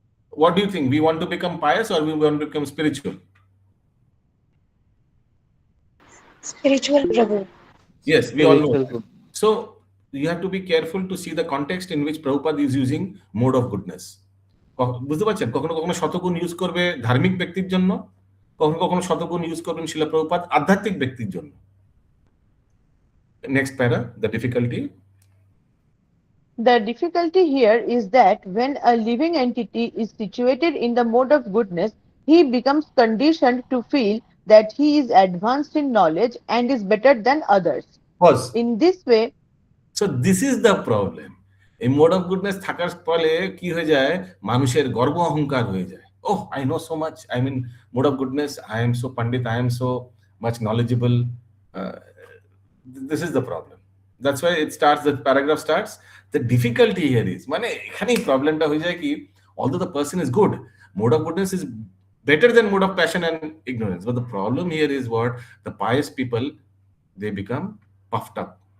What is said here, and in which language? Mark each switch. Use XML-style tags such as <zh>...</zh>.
<en>What do you think? We want to become pious or we want to become spiritual? Spiritual, Prabhu. Yes, we all know. So, you have to be careful to see the context in which Prabhupada is using mode of goodness.</en> <bn>বুঝতে পারছেন? কখনো কখনো শতগুণ use করবে ধার্মিক ব্যক্তির জন্য, কখনো কখনো শতগুণ ইউজ করবেন শিলা প্রভুপাদ আধ্যাত্মিক ব্যক্তির জন্য।</bn> <en>Next para, the difficulty. The difficulty here is that when a living entity is situated in the mode of goodness, he becomes conditioned to feel that he is advanced in knowledge and is better than others. Pause. In this way, so this is the problem.</en> <bn>এই mode of goodness থাকার ফলে কি হয়ে যায়, মানুষের গর্ব অহংকার হয়ে যায়।</bn> <en>Oh, I know so much, I mean mode of goodness, I am so pandit, I am so much knowledgeable. This is the problem. That's why it starts, the paragraph starts, the difficulty here is,</en> <bn>মানে এখানেই প্রবলেমটা হয়ে যায় কি,</bn> <en>although the person is good, mode of goodness is better than mode of passion and ignorance, but the problem here is what, the pious people, they become puffed up.</en>